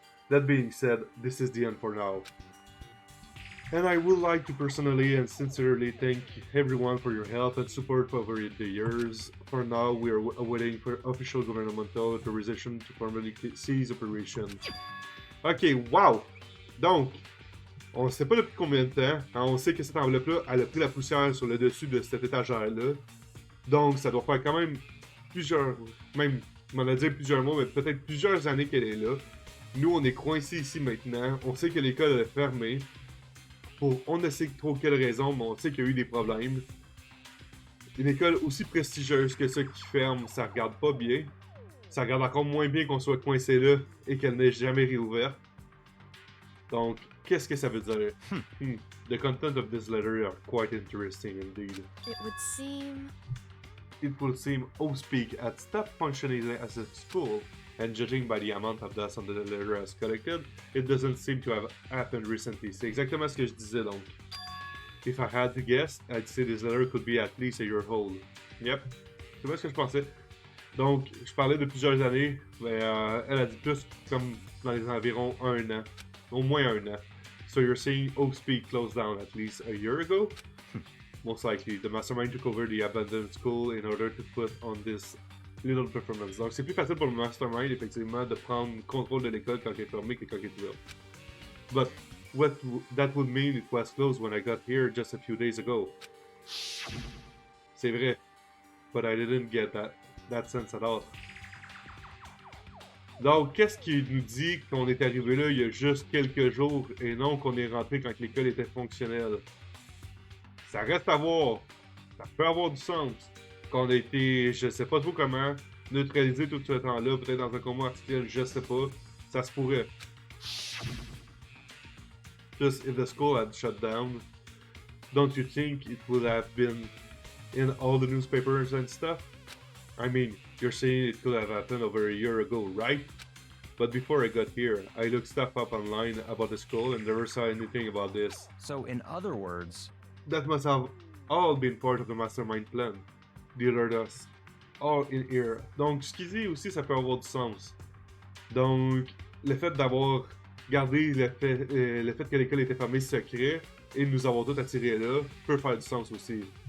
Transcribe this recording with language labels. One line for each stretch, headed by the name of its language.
English: That being said, this is the end for now. And I would like to personally and sincerely thank everyone for your help and support over the years. For now, we are awaiting for official governmental authorization to formally cease operations. Ok, wow!
French: Donc, on ne sait pas depuis combien de temps. On sait que cette enveloppe-là, elle a pris la poussière sur le dessus de cette étagère-là. Donc, ça doit faire quand même plusieurs, même, on va dire plusieurs mois, mais peut-être plusieurs années qu'elle est là. Nous, on est coincés ici maintenant. On sait que l'école est fermée. Pour on ne sait trop quelle raison, mais on sait qu'il y a eu des problèmes. Une école aussi prestigieuse que ça qui ferme, ça regarde pas bien. Ça regarde encore moins bien qu'on soit coincé là et qu'elle n'ait jamais réouvert. Donc, qu'est-ce que ça veut dire?
English: The content of this letter are quite interesting indeed. It would seem Speak had stopped functioning as a school, and judging by the amount of dust on the letter has collected, it doesn't seem to have happened recently.
French: C'est exactement ce que je disais donc.
English: If I had to guess, I'd say this letter could be at least a year old.
French: Yep, c'est pas ce que je pensais. Donc, je parlais de plusieurs années, mais elle a dit plus comme dans les environs 1 an. Au moins 1 an.
English: So you're saying Speak closed down at least a year ago? Most likely. The mastermind took over the abandoned school in order to put on this little performance.
French: Donc, c'est plus facile pour le mastermind, effectivement, de prendre contrôle de l'école quand elle est fermée que quand elle est ouverte.
English: But that would mean it was closed when I got here just a few days ago.
French: C'est vrai.
English: But I didn't get that sense at all.
French: Donc, qu'est-ce qui nous dit qu'on est arrivé là il y a juste quelques jours et non qu'on est rentré quand l'école était fonctionnelle? Ça reste à voir. Ça peut avoir du sens. Qu'on a été, je sais pas trop comment, neutralisé tout ce temps-là, peut-être dans un coma artificiel, je sais pas. Ça se pourrait.
English: Just if the school had shut down, don't you think it would have been in all the newspapers and stuff? I mean, you're saying it could have happened over a year ago, right? But before I got here, I looked stuff up online about the school and never saw anything about this. So in other words, that must have all been part of the mastermind plan. The others, all in here.
French: Donc, ce qu'il dit aussi, ça peut avoir du sens. Donc, le fait d'avoir gardé le fait que l'école était fermée secret et de nous avoir tous attirés là peut faire du sens aussi.